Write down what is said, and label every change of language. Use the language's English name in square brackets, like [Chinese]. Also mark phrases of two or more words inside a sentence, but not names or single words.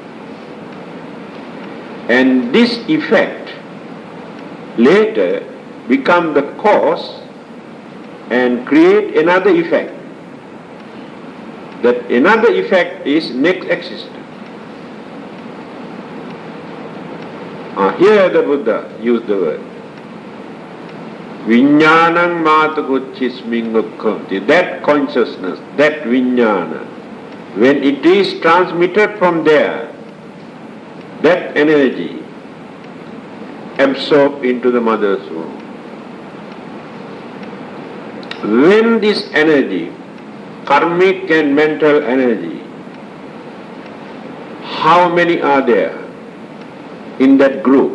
[English] And this effect later become the cause and create another effect. That another effect is next existence. Here the Buddha used the word [Pali] Viññānaṁ mātakucchismiṁ ukkhamti. [English] That consciousness, that viññāna, when it is transmitted from there, that energy absorbed into the mother's womb. When this energy, karmic and mental energy, how many are there in that group?